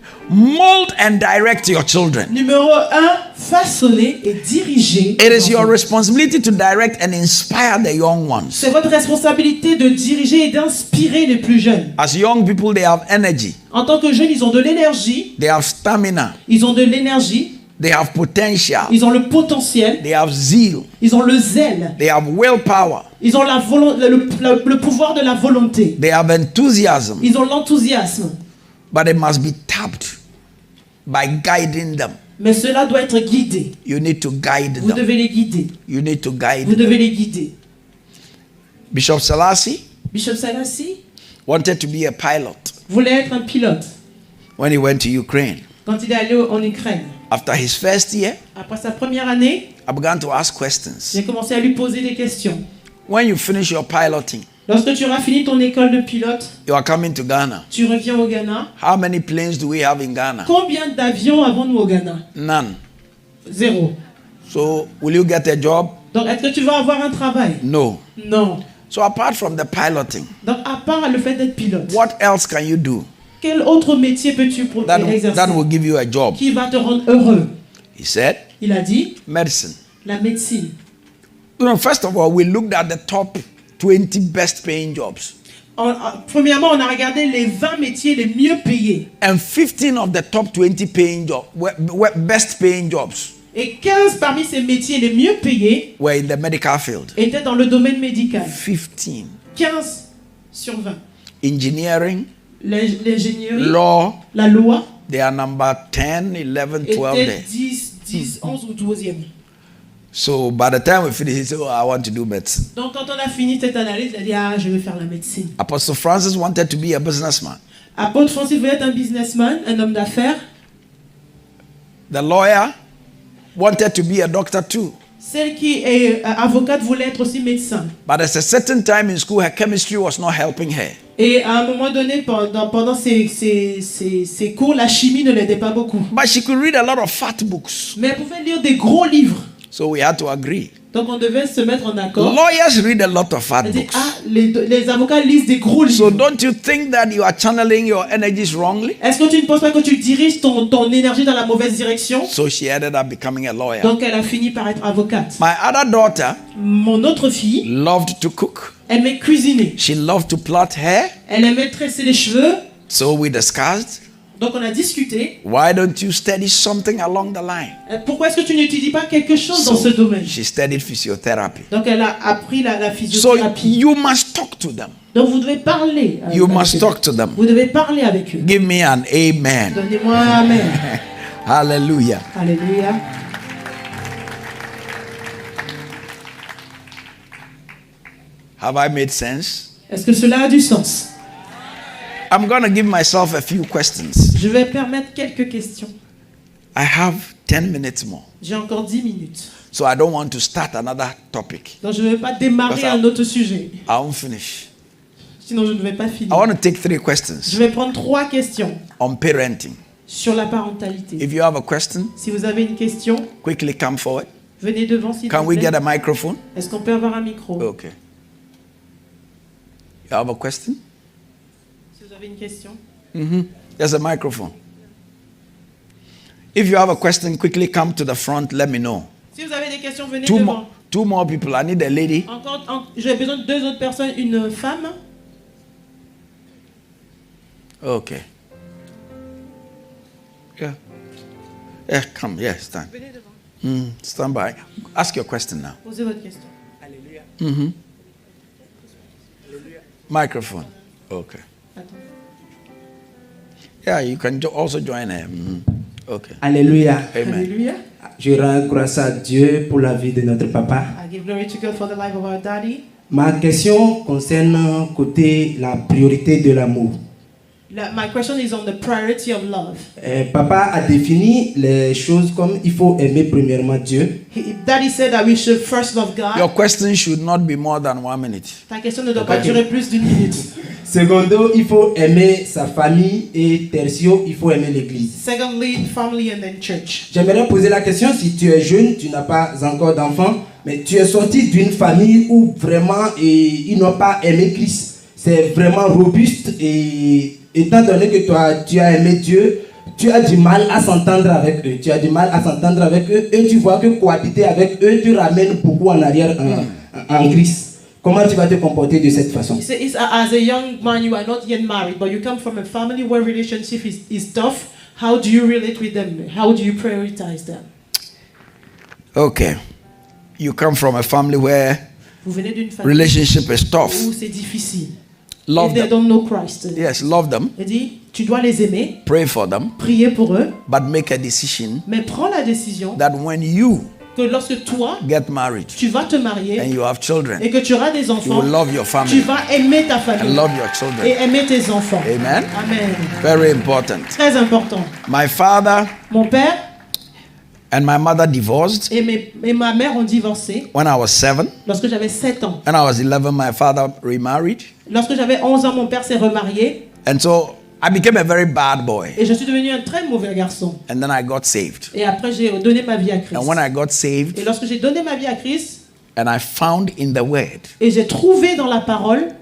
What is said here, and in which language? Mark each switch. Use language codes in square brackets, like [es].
[en] Mold and direct your children. [fr] Numéro 1, façonner et diriger. [en] It is your responsibility to direct and inspire the young ones. [fr] C'est votre responsabilité de diriger et d'inspirer les plus jeunes. [en] As young people, they have energy, [fr] En tant que jeunes, ils ont de l'énergie, [en] they have stamina, [fr] ils ont de l'énergie, [en] they have potential, [fr] ils ont le potentiel, [en] they have zeal, [fr] ils ont le zèle, [en] they have willpower, [fr] ils ont le pouvoir de la volonté, [en] they have enthusiasm, [fr] ils ont l'enthousiasme. [en] but it must be tapped by guiding them. [fr] Mais cela doit être guidé. [en] You need to guide [fr] Vous [en] them. [fr] devez les guider. [en] You need to guide [fr] Vous [en] them. [fr] devez les guider. [en] Bishop Selassie [fr] Bishop Selassie [en] wanted to be a pilot [fr] voulait être un pilote [en] when he went to Ukraine. [fr] quand il est allé en Ukraine. [en] After his first year, [fr] Après sa première année, [en] I began to ask questions. [fr] j'ai commencé à lui poser des questions. [en] When you finish your piloting, [fr] Lorsque tu auras fini ton école de pilote, [en] you are coming to Ghana. [fr] tu reviens au Ghana. [en] How many planes do we have in Ghana? [fr] Combien d'avions avons-nous au Ghana? [en] None. [fr] 0. [en] So, will you get a job? [fr] Donc, est-ce que tu vas avoir un travail? [en] No. [fr] Non. [en] So, apart from the piloting, [fr] Donc, à part le fait d'être pilote, [en] what else can you do [fr] quel autre métier peux-tu [en] that [fr] exercer [en] will give you a job? [fr] qui va te rendre heureux? [en] He said, [fr] Il a dit, [en] medicine. [fr] la médecine. [en] You know, first of all, we looked at the top 20 best paying jobs. [fr] Premièrement, on a regardé les 20 métiers les mieux payés. [en] And 15 of the top 20 paying jobs, best paying jobs, [fr] Et 15 parmi ces métiers les mieux payés [en] were in the medical field. [fr] étaient dans le domaine médical. [en] 15. [fr] 15 sur 20. [en] Engineering, [fr] L'ingénierie, [en] law, [fr] la loi, [en] they are number 10, 11, 12 [fr] était [en] there. [fr] 10, 11 ou 12e. [en] So by the time we finish, he said, oh, I want to do medicine. [fr] Donc quand on a fini cette analyse, il a dit, ah, je vais faire la médecine. [en] Apostle Francis wanted to be a businessman. [fr] Apôtre Francis voulait être un businessman, un homme d'affaires. [en] The lawyer wanted to be a doctor too. [fr] Celle qui est avocate voulait être aussi médecin. [en] But at a certain time in school, her chemistry was not helping her. [fr] Et à un moment donné, pendant ses cours, la chimie ne l'aidait pas beaucoup. [en] But she could read a lot of fat books. [fr] Mais elle pouvait lire des gros livres. [en] So we had to agree. [fr] Donc on devait se mettre en accord. [en] Lawyers read a lot of fat [fr] Elle dit, [en] books. [fr] ah, les avocats lisent des gros [en] So [fr] livres. [en] don't you think that you are channeling your energies wrongly? [fr] Est-ce que tu ne penses pas que tu diriges ton énergie dans la mauvaise direction? [en] So she ended up becoming a lawyer. [fr] Donc elle a fini par être avocate. [en] My other daughter [fr] Mon autre fille [en] loved to cook. [fr] aimait cuisiner. [en] She loved to plait hair. [fr] Elle aimait tresser les cheveux. [en] So we discussed, [fr] Donc on a discuté. [en] why don't you study something along the line? [fr] Pourquoi est-ce que tu n'étudies pas quelque chose dans ce [en] So [fr] domaine? [en] she studied physiotherapy. [fr] Donc elle a appris la [en] So [fr] physiothérapie. [en] you must talk to them. [fr] Donc vous devez parler. [en] You [fr] avec [en] must [fr] eux. [en] talk to them. [fr] Vous devez parler avec eux. [en] Give me an amen. [fr] Donnez-moi un amen. [en] Hallelujah. [fr] Alléluia. [en] Have I made sense? [fr] Est-ce que cela a du sens? [en] I'm going to give myself a few questions. [fr] Je vais permettre quelques questions. [en] I have 10 minutes more. [fr] J'ai encore 10 minutes. [en] So I don't want to start another topic. [fr] Donc je ne vais pas démarrer un autre sujet. [en] I won't finish. [fr] Sinon je ne vais pas [en] I [fr] finir. [en] want to take 3 [fr] Je [en] questions [fr] vais prendre 3 questions [en] on parenting. [fr] sur la parentalité. [en] If you have a question, [fr] Si vous avez une question, [en] quickly come forward. [fr] venez devant s'il [en] Can [fr] vous [en] we [fr] plaît. [en] get a microphone? [fr] Est-ce qu'on peut avoir un micro? [en] Okay. You have a question? [fr] Si vous avez une question. [en] There's a microphone. If you have a question, quickly come to the front. Let me know. [fr] Si vous avez des questions, venez [en] Two [fr] devant. [en] more, 2 more people. I need a lady. [fr] J'ai besoin de 2 autres personnes, une femme. [en] Okay. Yeah. Yeah, come. Yeah, stand. Stand by. Ask your question now. [fr] Posez votre question. Mm-hmm. [en] Microphone. Okay. [fr] Attends. [en] Yeah, you can also join him. Okay. [fr] Alléluia. Amen. Alléluia. Je rends grâce à Dieu pour la vie de notre papa. [en] I give glory to God for the life of our daddy. [fr] Ma question concerne côté la priorité de l'amour. [en] My question is on the priority of love. [fr] Papa a défini les choses comme il faut aimer premièrement Dieu. [en] Daddy said that we should first love God. Your question should not be more than 1 minute. [fr] Ta question ne doit pas durer plus d'1 minute. Secondo, il faut aimer sa famille et tertio, il faut aimer l'église. [en] Secondly, family and then church. [fr] J'aimerais poser la question, si tu es jeune, tu n'as pas encore d'enfant, mais tu es sorti d'une famille où vraiment ils n'ont pas aimé Christ. C'est vraiment robuste et étant donné que toi, tu as aimé Dieu, tu as du mal à s'entendre avec eux. Tu as du mal à s'entendre avec eux et tu vois que cohabiter avec eux, tu ramènes beaucoup en arrière en Christ. Comment tu vas te comporter de cette façon? [en] As a young man, you are not yet married, but you come from a family where relationship is tough. How do you relate with them? How do you prioritize them? Okay. You come from a family where [fr] Vous venez d'une famille [en] relationship is tough. [fr] où c'est difficile. [en] Love If they them. don't know Christ. Yes, love them. [fr] Il dit, tu dois les aimer, [en] Pray for them. [fr] prier pour eux, [en] But make a decision [fr] mais prends la décision [en] that when you [fr] que lorsque toi, [en] get married [fr] tu vas te marier [en] and you have children, [fr] et que tu auras des [en] you [fr] enfants, [en] will love your [fr] tu [en] family [fr] vas aimer ta [en] and [fr] famille [en] love your [fr] et [en] children. [fr] aimer tes enfants. [en] Amen. [fr] Amen. [en] Very important. [fr] Très important. [en] My father [fr] Mon père [en] and my mother divorced [fr] et ma mère ont divorcé [en] when I was 7. [fr] lorsque j'avais 7 ans. [en] When I was 11, my father remarried. [fr] Lorsque j'avais 11 ans, mon père s'est remarié [en] And so I became a very bad boy. [fr] et je suis devenu un très mauvais garçon. [en] And then I got saved. [fr] Et après, j'ai donné ma vie à Christ. [en] And when I got saved, [fr] Et lorsque j'ai donné ma vie à Christ, [en] and I found in the Word [fr] et j'ai trouvé dans la parole